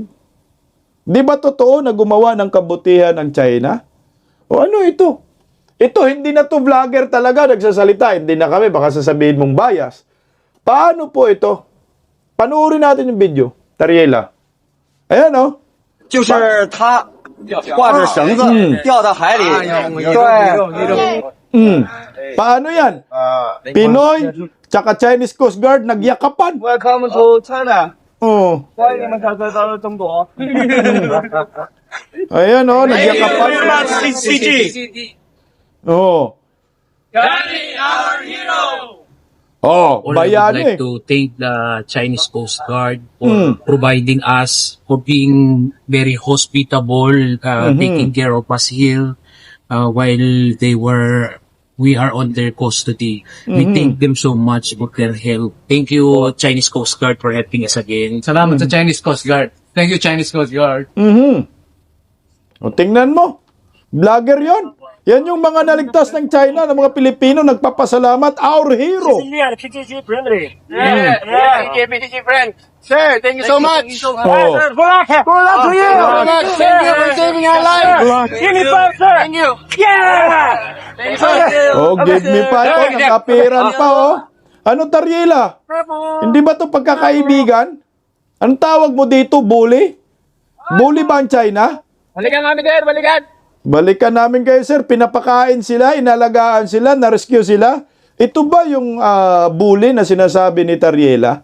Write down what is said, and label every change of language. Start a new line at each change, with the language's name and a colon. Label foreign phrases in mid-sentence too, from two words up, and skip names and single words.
Filipino: Di ba totoo na gumawa ng kabutihan ang China? O ano ito? Ito, hindi na to vlogger talaga nagsasalita. Hindi na kami, baka sasabihin mong bias. Paano po ito? Panoorin natin yung video. Tariela. Ayan o.
Chinese: 就是他挂着绳子掉到海里，对，
Filipino: Paano yan? Pinoy, tsaka Chinese Coast Guard, nagyakapan.
English: Welcome to China， Oh.
Chinese: 欢迎你们小哥到中国。
Filipino: Ayan o, nagyakapan. CG， Oh. Oh,
English: All I would
Filipino: bayani.
English: like to thank the Chinese Coast Guard for providing us, for being very hospitable, taking care of us here while we are on their custody. We thank them so much for their help. Thank you, Chinese Coast Guard, for helping us again.
Filipino: Salamat sa Chinese Coast Guard.
English: Thank you, Chinese Coast Guard.
Filipino: O, tingnan mo. Vlogger yon. Yan yung mga naligtas ng China, ng mga Pilipino, nagpapasalamat.
English: Our hero. friend. Sir, thank you so much. Oh. Good luck to you. Thank you for saving our lives. Uniform, sir. Thank you. Yeah. Thank you.
Filipino: Oh,
English: give me
Filipino: pa. Oh, nakapiran pa, oh. Ano, Tariela? Hindi ba to pagkakaibigan? Anong tawag mo dito, bully? Bully ba ang China? Balikan kami, sir. Balikan. Balikan namin kayo, sir. Pinapakain sila, inalagaan sila, na-rescue sila. Ito ba yung bully na sinasabi ni Tariela?